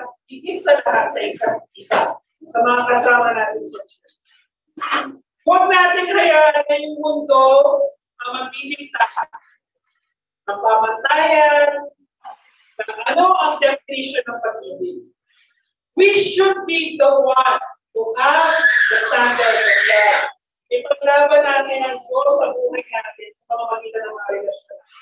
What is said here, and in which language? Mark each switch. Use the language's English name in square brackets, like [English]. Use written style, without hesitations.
[Filipino] Higit sa lahat sa isa't isa, sa mga kasama natin sa church. Huwag natin hayaan na yung mundo ang magbibigta ng pamantayan, ng ano ang definition ng pag-ibig. [English] We should be the one who have the standard of love. [Filipino] Ipaglaban natin ang Diyos sa buhay natin sa pamamagitan ng mga relasyon.